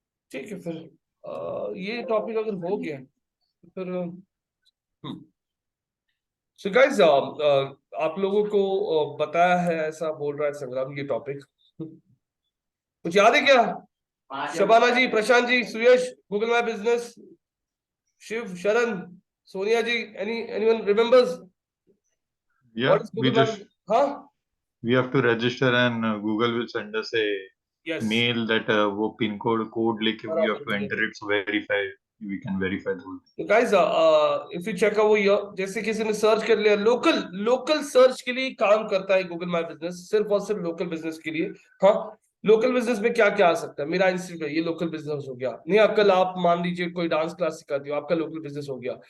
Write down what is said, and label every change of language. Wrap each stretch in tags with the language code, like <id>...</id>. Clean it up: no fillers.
<hi>ठीक है फिर ये टॉपिक अगर हो गया तो फिर सो गाइस आप लोगों को बताया है, ऐसा बोल रहा है संग्राम ये टॉपिक कुछ याद है क्या? शबाना जी, प्रशांत जी, सुयश, गूगल माय बिजनेस, शिव, शरण, सोनिया जी,</hi> <en>anyone remembers Yeah, what is Google My Business?</en> <hi>हाँ</hi> <en>we have to register and Google will send us a yes mail that वो pin code लेके we have to</en> <hi>बराबर</hi> <en>enter it, so we can verify those.</en> <hi>तो</hi> <en>guys if you check</en> <hi>वो जैसे किसी ने search कर लिया लोकल सर्च के लिए काम करता है गूगल माय बिजनेस, सिर्फ और सिर्फ लोकल बिजनेस के लिए। हाँ, लोकल बिजनेस में क्या क्या आ सकता है? मेरा इंस्टीट्यूट है, ये लोकल बिजनेस हो गया। नहीं, कल आप मान लीजिए कोई डांस क्लास सिखाती हो, आपका लोकल बिजनेस हो गया।</hi>